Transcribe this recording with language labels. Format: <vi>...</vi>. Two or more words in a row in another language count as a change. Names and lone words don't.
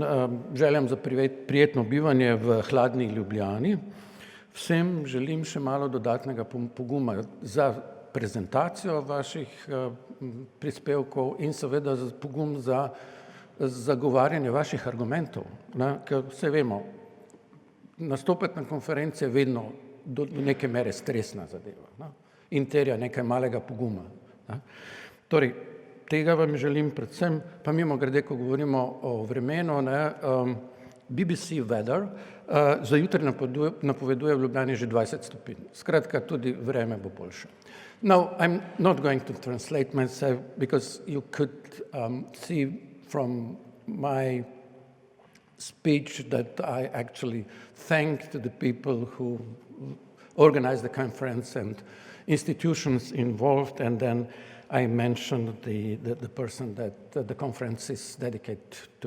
<sl>željam za prijetno bivanje v hladni Ljubljani, vsem želim še malo dodatnega poguma za prezentacijo vaših prispevkov in seveda pogum za zagovarjanje vaših argumentov, ker vse vemo, nastopati na konferenci je vedno do neke mere stresna zadeva in terja nekaj malega poguma. Torej, tega vam želim predvsem, pa mimogrede, ko govorimo o vremenu, BBC Weather za jutri napoveduje v Ljubljani že 20 stopinj. Skratka, tudi vreme bo boljše.</sl> <en>Now, I'm not going to translate myself because you could see from my speech that I actually thanked the people who organized the conference and institutions involved, and then I mentioned the person that the conference is dedicated to.</en>